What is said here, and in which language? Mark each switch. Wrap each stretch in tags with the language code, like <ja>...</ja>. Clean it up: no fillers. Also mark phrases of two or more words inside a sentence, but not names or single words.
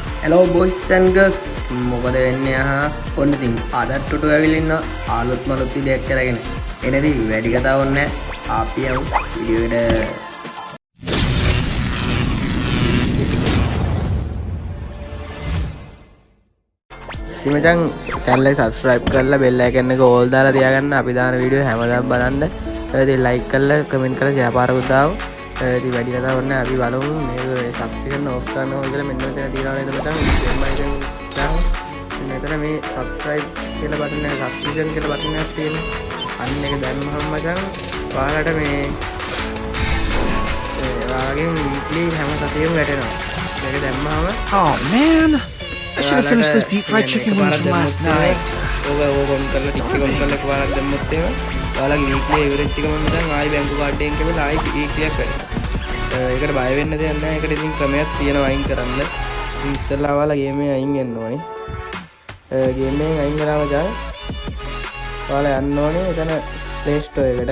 <en>Hello boys and girls.</en> <si>මොකද වෙන්නේ ඔන්න ඉතින් අදට ටුටු ඇවිල්ලා ඉන්න ආලුත් මලුත් විදියක් කරගෙන එනදී වැඩි කතාවක් නැහැ. අපි යමු වීඩියෝ එකට. ඉතින් මචං channel එක subscribe කරලා</si> <en>bell icon</en> <si>එක all දාලා තියාගන්න. අපි දාන වීඩියෝ හැමදාම බලන්න. ඉතින් like කරලා comment කරලා share පාරකුත් දාමු. ඉතින් වැඩි කතාවක් නැහැ. අපි බලමු මේක</si> <en>subscription off</en> <si>කරනවා කියලා මෙන්න මෙතන තියනවා නේද මචං. මෙතන මේ subscribe කියලා බටන් එක subscription කියලා බටන් එකක් තියෙනවා. අන්න එක දැම්මහම මචං ඔයාලට මේ ඔයාලගේ weekly හැම සතියෙම වැටෙනවා. මේක දැම්මහම</si> <en>Oh man, I should have finished those deep fried chicken wings from last night.</en> <si>ඕක කොම් කරලා ටික කොම් කරලා ඔයාලට දැම්මොත් එහෙම ඔයාලගේ</si> <en>weekly average</en> <si>එක මම දැන් ආයි බැංකු කාඩ් එකෙන් කැපලා ආයි weekly එකක් කරනවා. ඒකට බය වෙන්න දෙයක් නැහැ. ඒකට ඉතින් ක්‍රමයක් තියෙනවා අයින් කරන්න. ඉතින් ඉස්සෙල්ලා ඔයාලා ගේම් එකෙන් අයින් වෙන්න ඕනේ. ගේම් එකෙන් අයින් කරාම දැන් ඔයාලා යන්න ඕනේ එතන Play Store එකට.</si>